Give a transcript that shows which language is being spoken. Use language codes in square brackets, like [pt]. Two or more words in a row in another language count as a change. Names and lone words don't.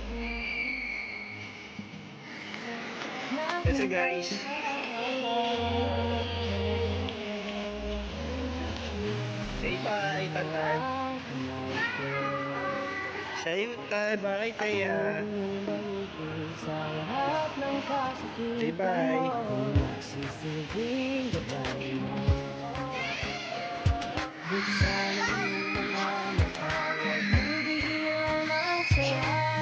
[en] Let's go, guys. Say bye, Tantan. Say bye, Taya. [tl] sa lahat ng [en] Say [tl] kasakitan [en] bye. [tl] mo. Nagsisilbing gabay mo. Buksan ang iyong mga mata. Bibigyan ng saya.